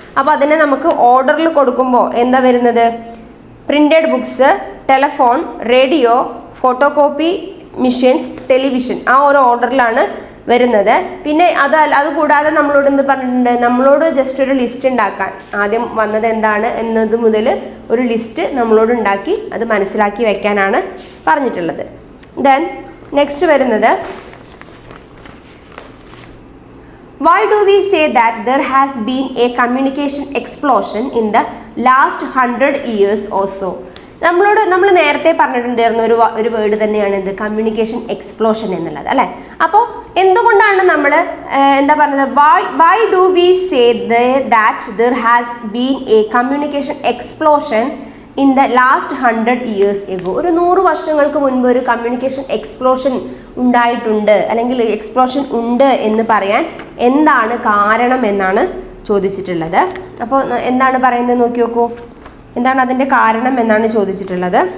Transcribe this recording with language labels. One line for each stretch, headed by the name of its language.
Malayalam: അപ്പോൾ അതിനെ നമുക്ക് ഓർഡറിൽ കൊടുക്കുമ്പോൾ എന്താ വരുന്നത്? Printed books, telephone, radio, photo copy machines, television, ആ ഒരു ഓർഡറിലാണ് വരുന്നത്. പിന്നെ അതുകൂടാതെ നമ്മളോട് എന്ത് പറഞ്ഞിട്ടുണ്ട്? നമ്മളോട് ജസ്റ്റ് ഒരു ലിസ്റ്റ് ഉണ്ടാക്കാൻ, ആദ്യം വന്നത് എന്താണ് എന്നത് മുതൽ ഒരു ലിസ്റ്റ് നമ്മളോട് ഉണ്ടാക്കി അത് മനസ്സിലാക്കി വെക്കാനാണ് പറഞ്ഞിട്ടുള്ളത്.
English: then next
Malayalam: വരുന്നത്,
English: why do we say that there has been a communication explosion in the last 100 years or so?
Malayalam: നമ്മൾ നേരത്തെ പറഞ്ഞിട്ടുണ്ടായിരുന്ന ഒരു വേർഡ് തന്നെയാണ് എന്ത്? കമ്മ്യൂണിക്കേഷൻ എക്സ്പ്ലോഷൻ എന്നുള്ളത് അല്ലേ. അപ്പോൾ എന്തുകൊണ്ടാണ് നമ്മൾ എന്താ പറഞ്ഞത്?
English: why do we say that there has been a communication explosion in the last 100 years ago?
Malayalam: ഒരു 100 വർഷങ്ങൾക്ക് മുൻപ് ഒരു കമ്മ്യൂണിക്കേഷൻ എക്സ്പ്ലോഷൻ ഉണ്ടായിട്ടുണ്ട് അല്ലെങ്കിൽ എക്സ്പ്ലോഷൻ ഉണ്ട് എന്ന് പറയാൻ എന്താണ് കാരണം എന്നാണ് ചോദിച്ചിട്ടുള്ളത്. അപ്പോൾ എന്താണ് പറയുന്നത് നോക്കി നോക്കൂ. എന്താണ് അതിൻ്റെ കാരണം എന്നാണ് ചോദിച്ചിട്ടുള്ളത്.